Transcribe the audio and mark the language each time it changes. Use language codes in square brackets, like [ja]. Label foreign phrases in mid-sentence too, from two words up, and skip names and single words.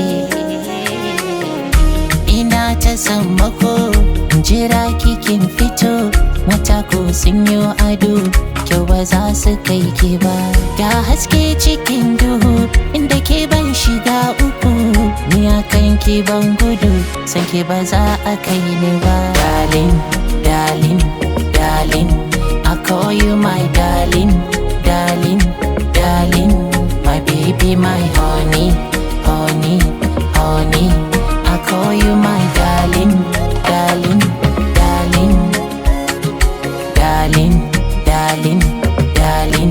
[ha] Ina ta sammako, jira kikin fito. Mata ko sun yi ado, kyau ba za su kai ke ba. Ga haske cikin duhu, inda ke ban shiga uku. Ni akan ki ban gudu, san ki ba za a kai ni ba. [en] Darling, darling, darling, I call you my darling, darling, darling, my baby, my honey, honey, honey. I call you my darling, darling, darling, darling, darling, darling.